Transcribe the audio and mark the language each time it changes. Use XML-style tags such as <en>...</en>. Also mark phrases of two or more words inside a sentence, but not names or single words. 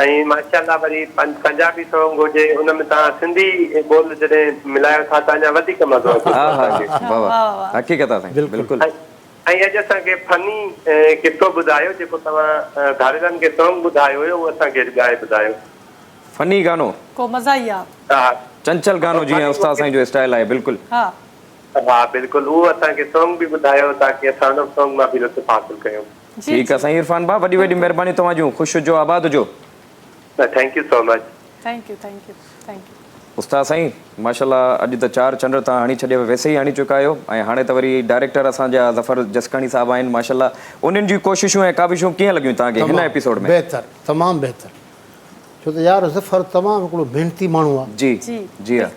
<sd>ऐं माशाअल्लाह वरी पंजाबी सॉन्ग हुजे उन में तव्हां सिंधी बोल जॾहिं मिलायो था त अञा वधीक मज़ो अचे। हक़ीक़त आहे साईं, बिल्कुलु। ऐं अॼु असांखे फनी किस्सो ॿुधायो जेको तव्हां धारेरनि खे सॉन्ग ॿुधायो हुयो, उहो असांखे ॻाए ॿुधायो। फनी गानो को मज़ा ई आहे। हा चंचल गानो जीअं उस्ताद साईं जो स्टाइल आहे बिल्कुलु। हा</sd> <ur>ہاں بالکل، وہ</ur> <sd>असांखे सॉन्ग भी ॿुधायो ताकि असां उन सॉन्ग मां भी लुत्फ़ हासिल कयूं। ठीकु आहे साईं इरफान भाउ, वॾी वॾी महिरबानी तव्हांजूं, ख़ुशि हुजो, आबाद हुजो।</sd> <en>Thank you so much. Thank you thank you thank you.</en> <sd>उस्ताद साईं माशाल्लाह अॼु त 4 चंड तव्हां हणी छॾियो, वैसे ई हणी चुका आहियो ऐं हाणे त वरी डायरेक्टर असांजा ज़फ़र जसकानी साहिबु आहिनि माशाल्लाह, उन्हनि जी कोशिशूं ऐं काविशूं कीअं लॻियूं तव्हांखे हिन एपिसोड में? बहितर, तमामु बहितर, छो त यार ज़फ़र तमामु हिकिड़ो महिनती माण्हू आहे। जी जी हा</sd>